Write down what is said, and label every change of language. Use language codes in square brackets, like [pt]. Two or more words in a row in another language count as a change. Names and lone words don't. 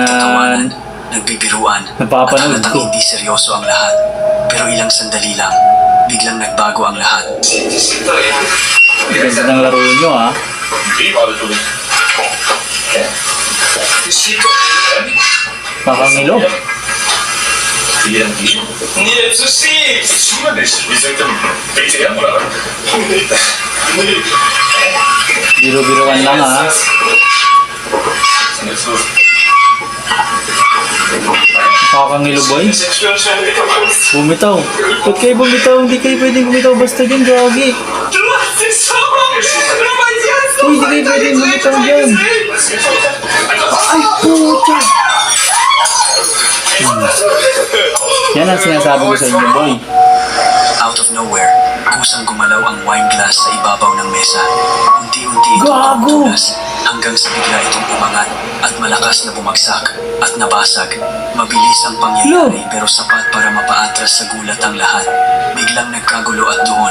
[tl] Nagtatawanan, nagbibiruan, napapanood at halatang ko. hindi seryoso ang lahat. Pero ilang sandali lang, biglang nagbago ang lahat. Ganda ng laro nyo ha. Kakangilo. [ru] Нет, суси! Почему надо из-за этого потеряла? [tl] Biro-biroan lang ha. Kakangilo boy. Bumitaw. Ba't kayo bumitaw? Hindi kayo pwedeng bumitaw basta dyan, gagi. Uy, hindi kayo pwedeng bumitaw dyan. Ay, puta. Yan ang sinasabi ko sa inyo, boy. [en] Out of nowhere, [tl] kusang gumalaw ang wine glass sa ibabaw ng mesa. Unti-unti itong Gago! tumutulas hanggang sa bigla itong umangat at malakas na bumagsak at nabasag. Mabilis ang pangyayari pero sapat para mapaatras sa gulat ang lahat. Biglang nagkagulo at doon.